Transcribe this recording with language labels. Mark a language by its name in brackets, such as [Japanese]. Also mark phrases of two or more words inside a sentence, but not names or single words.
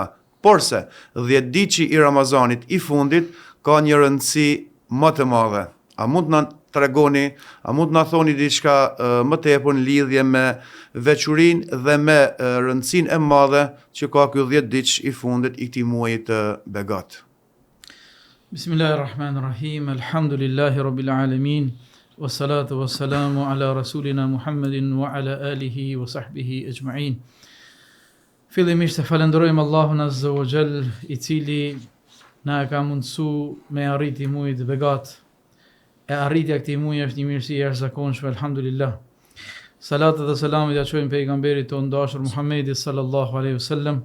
[Albanian] Porse, 10 ditë i Ramazanit i fundit ka një rëndësi më të madhe. A mund na tregoni, a mund na thoni diçka më tepër në lidhje me veçurinë dhe me rëndësinë e madhe që ka ky 10 ditë i fundit i këtij muaji të begat? [Arabic] بسم الله الرحمن الرحيم. الحمد لله رب العالمين. والصلاة والسلام على رسولنا محمد وعلى آله وصحبه أجمعين. [Albanian] Fillimisht e falenderojmë Allahun [Arabic] عز وجل, [Albanian] i cili na ka mundësu me arriti muajit të begat. E arritja këtij muaji është një mirësi e jashtëzakonshme, alhamdulillah. Salatë dhe selamit ja çojmë pejgamberit tonë dashur Muhammedit [Arabic] صلى الله عليه وسلم.